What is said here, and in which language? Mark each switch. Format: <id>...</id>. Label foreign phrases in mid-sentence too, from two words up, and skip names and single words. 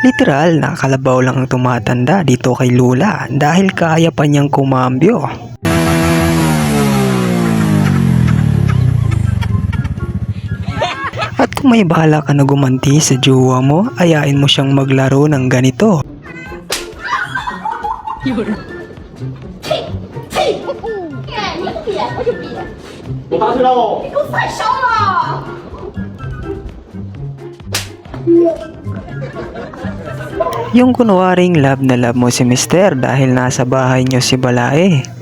<tl>Literal, nakakalabaw lang ang tumatanda dito kay Lola dahil kaya pa niyang kumambyo. At kung may bahala ka na gumanti sa jowa mo, ayain mo siyang maglaro ng ganito.</tl> <zh>你不扁我就扁，我打起来哦！你给我快烧了！</zh> <tl>Yung kunwaring love na love mo si Mister dahil nasa bahay niyo si Balae.</tl>